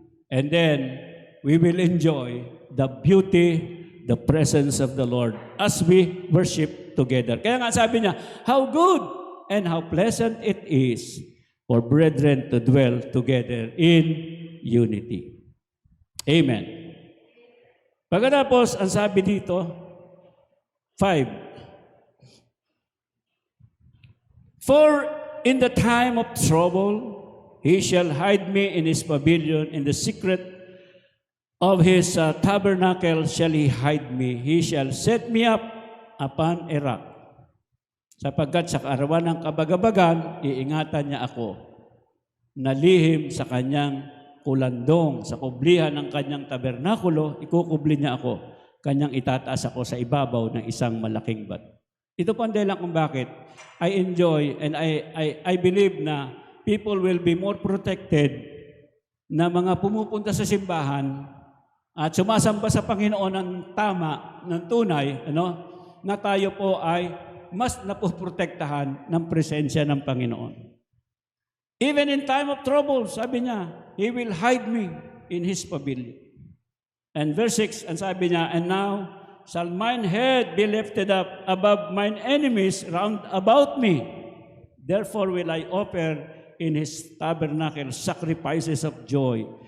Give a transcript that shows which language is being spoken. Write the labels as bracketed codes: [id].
[en] And then, we will enjoy the beauty, the presence of the Lord as we worship together. [tl] Kaya nga sabi niya, [en] how good and how pleasant it is for brethren to dwell together in unity. Amen. [tl] Pagkatapos, ang sabi dito, 5. [en] For in the time of trouble, He shall hide me in His pavilion, in the secret of His tabernacle shall He hide me. He shall set me up upon a rock. [tl] Sapagkat sa kaarawan ng kabagabagan, iingatan niya ako na lihim sa kanyang kulandong, sa kublihan ng kanyang tabernakulo, ikukubli niya ako, kanyang itataas ako sa ibabaw ng isang malaking bat. Ito po ang dahilan kung bakit [en] I enjoy and I believe [tl] na [en] people will be more protected [tl] na mga pumupunta sa simbahan at sumasamba sa Panginoon ng tama, ng tunay, na tayo po ay mas napoprotektahan ng presensya ng Panginoon. [en] Even in time of trouble, [tl] sabi niya, [en] He will hide me in His pavilion. And verse 6, and [tl] sabi niya, [en] and now shall mine head be lifted up above mine enemies round about me. Therefore will I offer in His tabernacle sacrifices of joy.